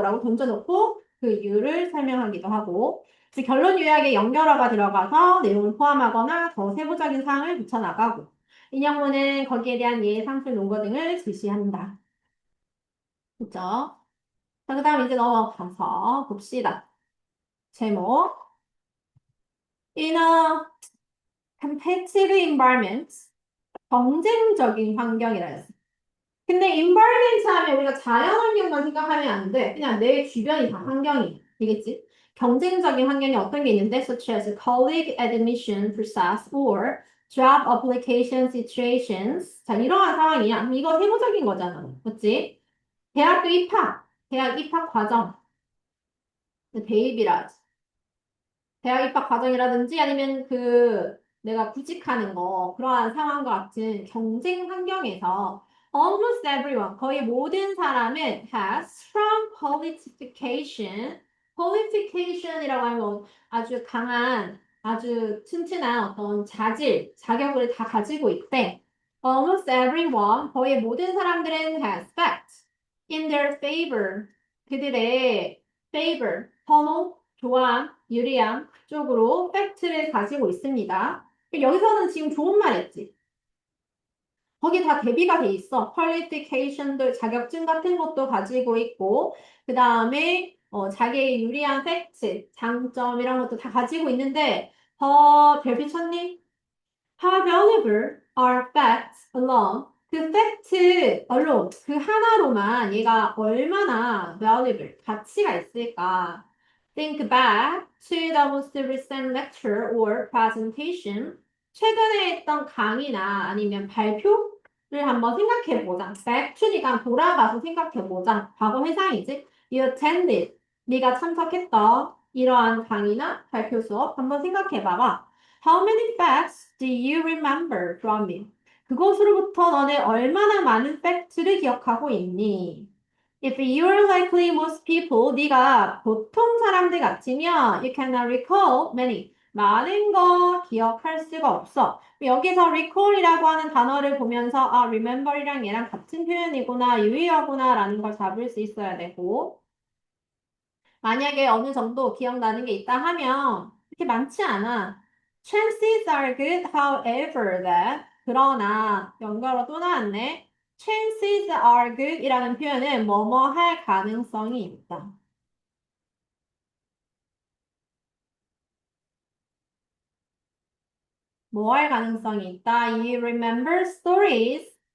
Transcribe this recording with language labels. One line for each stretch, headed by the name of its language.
Korean: 라고 던져놓고 그 이유를 설명하기도 하고 즉 결론 요약에 연결어가 들어가서 내용을 포함하거나 더 세부적인 사항을 붙여나가고 인용문은 거기에 대한 예상술 논거 등을 제시한다. 그죠? 자, 그 다음 이제 넘어가서 봅시다. 제목.
English: In a competitive environment,
Korean: 경쟁적인 환경이라 했어. 근데 environment 하면 우리가 자연 환경만 생각하면 안 돼. 그냥 내 주변이 다 환경이 되겠지? 경쟁적인 환경이 어떤 게 있는데,
English: such as colleague admission process or job application situations.
Korean: 자, 이러한 상황이야. 그럼 이거 세부적인 거잖아. 맞지? 대학교 입학, 대학 입학 과정, 대입이라 하지. 대학 입학 과정이라든지 아니면 그 내가 구직하는 거 그러한 상황과 같은 경쟁 환경에서 almost everyone 거의 모든 사람은
English: has strong qualification
Korean: qualification이라고 하면 아주 강한 아주 튼튼한 어떤 자질 자격을 다 가지고 있대. Almost everyone 거의 모든 사람들은
English: has fact in their favor
Korean: 그들의 favor 선호 좋아함, 유리함 쪽으로 팩트를 가지고 있습니다. 여기서는 지금 좋은 말 했지. 거기 다 대비가 돼 있어. 퀄리피케이션들, 자격증 같은 것도 가지고 있고, 그 다음에 자기의 유리한 팩트, 장점 이런 것도 다 가지고 있는데, 별표 쳤니?
English: How valuable are facts alone?
Korean: 그 팩트 alone, 그 하나로만 얘가 얼마나 valuable, 가치가 있을까?
English: Think back to the most recent lecture or presentation.
Korean: 최근에 했던 강의나 아니면 발표를 한번 생각해 보자. back to니까 돌아가서 생각해 보자. 과거 회상이지.
English: You attended.
Korean: 네가 참석했던 이러한 강의나 발표 수업 한번 생각해 봐봐.
English: How many facts do you remember from it?
Korean: 그곳으로부터 너는 얼마나 많은 팩트를 기억하고 있니?
English: If you're likely most people,
Korean: 네가 보통 사람들 같으면
English: you cannot recall many.
Korean: 많은 거 기억할 수가 없어. 여기서 recall이라고 하는 단어를 보면서 아, remember이랑 얘랑 같은 표현이구나, 유의어구나 라는 걸 잡을 수 있어야 되고 만약에 어느 정도 기억나는 게 있다 하면 그렇게 많지 않아.
English: Chances are good, however, that.
Korean: 그러나 연결어 또 나왔네.
English: Chances are good
Korean: 이라는 표현은 뭐뭐 할 가능성이 있다. 뭐 할 가능성이 있다.
English: You remember stories.